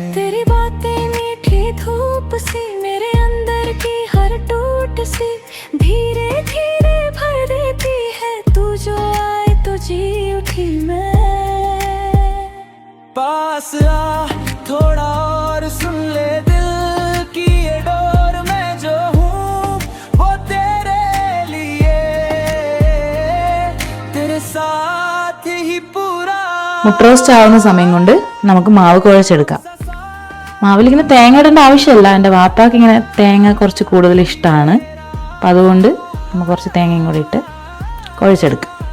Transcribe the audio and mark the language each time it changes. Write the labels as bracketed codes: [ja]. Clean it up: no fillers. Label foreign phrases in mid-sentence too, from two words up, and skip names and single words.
[hi] तेरी बातें मीठी धूप सी मेरे अंदर की हर टूट सी धीरे धीरे भर देती है, तू जो आए तो जी उठी मैं। पास आ थोड़ा और सुन ले दिल की ये डोर, मैं जो हूँ वो तेरे लिए, तेरे साथ ही पूरा। [ml] മുട്ട റോസ്റ്റ് ആവുന്ന സമയം കൊണ്ട് നമുക്ക് മാവ് കുഴച്ചെടുക്കാം. മാവിലിങ്ങനെ തേങ്ങ ഇടേണ്ട ആവശ്യമില്ല. എൻ്റെ വാപ്പാക്ക് ഇങ്ങനെ തേങ്ങ കുറച്ച് കൂടുതൽ ഇഷ്ടമാണ്. അപ്പം അതുകൊണ്ട് നമുക്ക് കുറച്ച് തേങ്ങയും കൂടി ഇട്ട് കുഴച്ചെടുക്കാം.